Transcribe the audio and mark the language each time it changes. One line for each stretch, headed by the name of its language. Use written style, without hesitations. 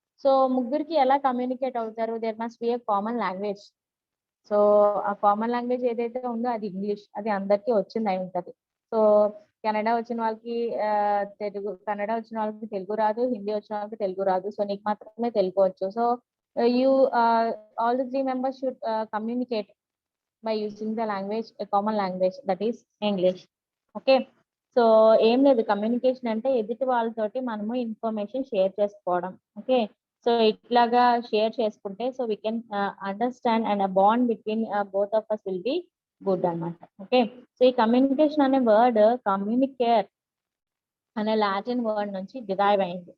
Telugu: So ముగ్గురికి ఎలా communicate అవుతారు?
English: There must be a common language.
Telugu: So ఆ కామన్ లాంగ్వేజ్ ఏదైతే ఉందో అది ఇంగ్లీష్, అది అందరికీ వచ్చింది అయి ఉంటది. సో కన్నడ వచ్చిన వాళ్ళకి కన్నడ వచ్చిన వాళ్ళకి తెలుగు రాదు, హిందీ వచ్చిన వాళ్ళకి తెలుగు రాదు, సో నీకు మాత్రమే తెలుగు వచ్చు.
English: So you all the three members should communicate by using the language, a common language, that is English.
Telugu: Okay, so ఏం లేదు, కమ్యూనికేషన్ అంటే ఎదుటి వాళ్ళతోటి మనము ఇన్ఫర్మేషన్ షేర్ చేసుకోవడం, ఓకే. సో ఇట్లాగా షేర్ చేసుకుంటే
English: So we can understand and a bond between both of us will be good అన్నమాట, okay.
Telugu: సో ఈ కమ్యూనికేషన్ అనే వర్డ్ కమ్యూనికేట్ అనే లాటిన్ వర్డ్ నుంచి డిరైవ్ అయింది.